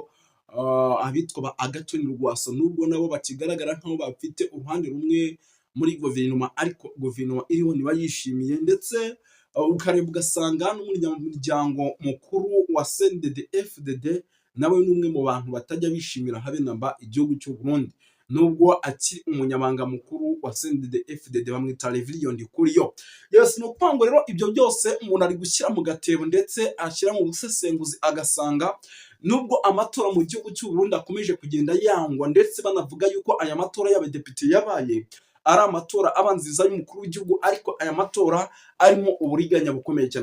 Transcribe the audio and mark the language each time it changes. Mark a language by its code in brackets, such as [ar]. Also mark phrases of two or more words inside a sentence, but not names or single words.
[rw] abitwa ba Agathon Rwasa nubwo nabo bakigaragara nkaho bafite uruhande rumwe muri guverinoma, ariko guverinoma iriho ntibayishimiye, ndetse ukareba ugasanga n'umuryango mukuru wa CNDD-FDD nawe ni umwe mu bantu batajya bishimira habe namba igihugu cy'u Burundi, nubwo akiri umunyamabanga mukuru wa CNDD-FDD bamwita Reverien Ndikuriyo. Yes, no kwango rero ibyo byose umuntu ari gushyira mu gatebo ndetse ashyira mu busesenguzi agasanga nubwo amatora mu gihugu cy'u Burundi akomeje kugenda yangwa, ndetse banavuga yuko aya matora y'abadepite yabaye ari amatora abanziza y'umukuru w'igihugu, ariko aya matora arimo uburiganya bukomeye cyane.